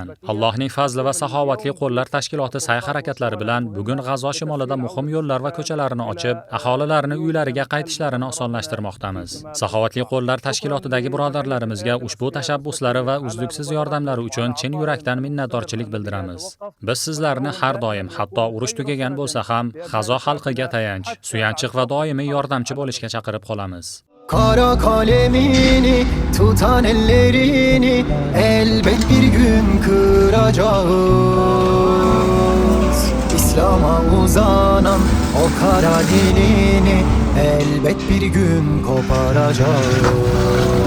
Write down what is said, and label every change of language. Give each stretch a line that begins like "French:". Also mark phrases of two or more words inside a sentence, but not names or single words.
Uzbek: Allohning fazli va saxovatli qo'llar tashkiloti sa'y-harakatlari bilan bugun G'azo shimolida muhim yo'llar va ko'chalarni ochib, aholilarni uylariga qaytishlarini osonlashtirmoqdamiz. Saxovatli qo'llar tashkilotidagi birodarlarimizga ushbu tashabbuslari va uzluksiz yordamlari uchun chin yurakdan minnatdorchilik bildiramiz. Biz sizlarni har doim, hatto urush tugagan bo'lsa ham, G'azo xalqiga tayanch, suyanchiq va doimiy yordamchi bo'lishga chaqirib qolamiz.
Turkish: Kara kalemini tutan ellerini elbet bir gün kıracağız. İslam'a uzanan o kara dilini elbet bir gün koparacağız.